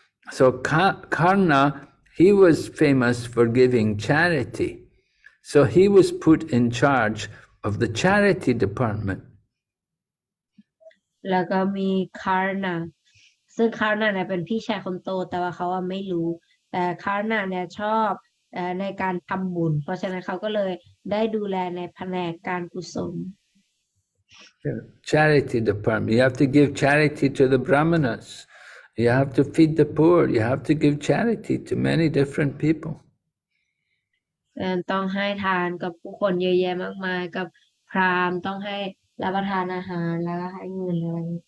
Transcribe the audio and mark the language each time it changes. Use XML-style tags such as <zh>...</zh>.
<en>So Karna, he was famous for giving charity. So he was put in charge of the charity department.</en> <th>แล้วก็มีคาร์นาซึ่งคาร์นาเนี่ยเป็นพี่ชายคนโตแต่ว่าเขาไม่รู้แต่คาร์นาเนี่ยชอบในการทำบุญเพราะฉะนั้นเขาก็เลยได้ดูแลในแผนกการกุศล</th> <en>Charity department. You have to give charity to the brahmanas. You have to feed the poor. You have to give charity to many different people.</en> <th>ต้องให้ทานกับผู้คนเยอะแยะมากมายกับพราหมณ์ต้องให้รับประทานอาหารแล้วก็ให้เงินอะไร</th>